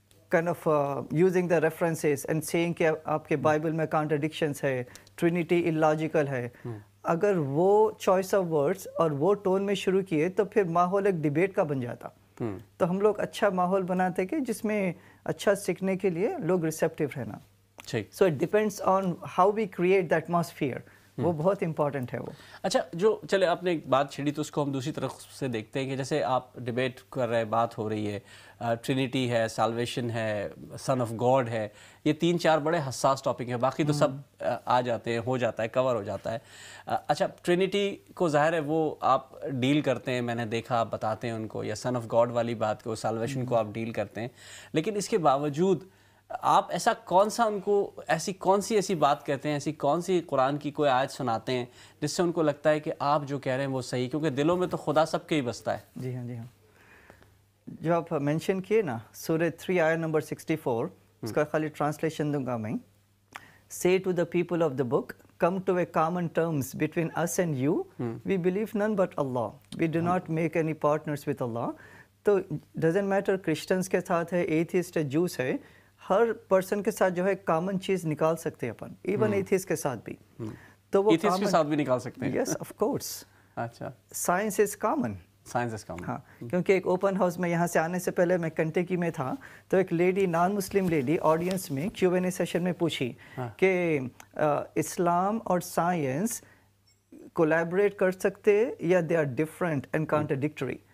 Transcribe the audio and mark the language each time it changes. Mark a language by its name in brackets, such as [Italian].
[English] kind of using the references and saying [Urdu] کہ آپ کے بائبل میں [English] contradictions ہے, Trinity illogical ہے. [Urdu] اگر وہ [English] choice of words [Urdu] اور وہ ٹون میں شروع کیے تو پھر ماحول ایک ڈیبیٹ کا بن جاتا. تو ہم لوگ اچھا ماحول بناتے کہ جس میں اچھا سیکھنے کے لیے لوگ ریسیپٹیو رہنا. [English] So it depends on how we create the atmosphere. [Urdu] وہ بہت امپورٹنٹ ہے وہ. اچھا, جو چلے آپ نے ایک بات چھیڑی تو اس کو ہم دوسری طرف سے دیکھتے ہیں کہ جیسے آپ ڈیبیٹ کر رہے, بات ہو رہی ہے, ٹرینیٹی ہے, سالویشن ہے, سن آف گاڈ ہے, یہ 3-4 بڑے حساس ٹاپک ہیں, باقی تو سب آ جاتے ہیں, ہو جاتا ہے, کور ہو جاتا ہے. اچھا, ٹرینیٹی کو ظاہر ہے وہ آپ ڈیل کرتے ہیں, میں نے دیکھا آپ بتاتے ہیں ان کو, یا سن آف گاڈ والی بات کو, سالویشن کو آپ ڈیل کرتے ہیں, لیکن اس کے باوجود آپ ایسا کون سا ان کو ایسی کون سی ایسی بات کہتے ہیں, ایسی کون سی قرآن کی کوئی آیت سناتے ہیں جس سے ان کو لگتا ہے کہ آپ جو کہہ رہے ہیں وہ صحیح, کیونکہ دلوں میں تو خدا سب کے ہی بستا ہے. جی ہاں, جی ہاں, جو آپ مینشن کیے نا سورہ 3 آیت نمبر 64, اس کا خالی ٹرانسلیشن دوں گا میں. [English] Say to the people of the book, come to a common terms between us and you. We believe none but Allah. We do not make any partners with Allah. [Urdu] تو [English] doesn't matter [Urdu] Christians کے ساتھ ہے, atheist ہے, juice ہے, ہر person کے ساتھ جو ہے کامن چیز نکال سکتے ہیں اپن, ایون ایتھیسٹ کے ساتھ بھی. تو وہ ایتھیسٹ کے ساتھ بھی نکال سکتے ہیں. [English] Yes of course. [Urdu] اچھا, [English] Science is common. Science is common. [Urdu] ہاں, کیونکہ ایک اوپن ہاؤس میں یہاں سے آنے سے پہلے میں کنٹیکی میں تھا, تو ایک لیڈی, نان مسلم لیڈی, آڈینس میں Q&A سیشن میں پوچھی کہ اسلام اور سائنس کولیبریٹ کر سکتے یا [English] They are different and contradictory.